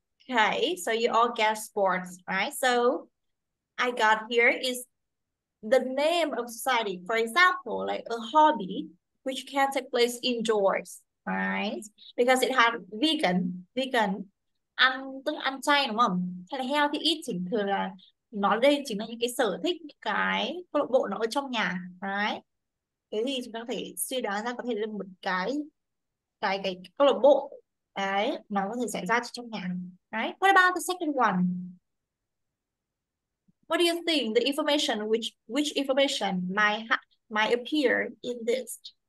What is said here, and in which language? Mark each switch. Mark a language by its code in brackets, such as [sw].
[en] Okay, so you all get sports, right? So I got here is the name of society. For example, like a hobby, which can take place indoors, right? Because it had vegan, [vi] ăn tức ăn chay đúng không? Hay là [en] healthy eating, [vi] thường là nó đây chính là những cái sở thích, những cái câu lạc bộ nó ở trong nhà, [en] right? [vi] Cái gì chúng ta có thể suy đoán ra, có thể là một cái câu lạc bộ đấy, nó có thể xảy ra trong nhà, [en] right? What about the second one? What do you think the information, which information might appear in this?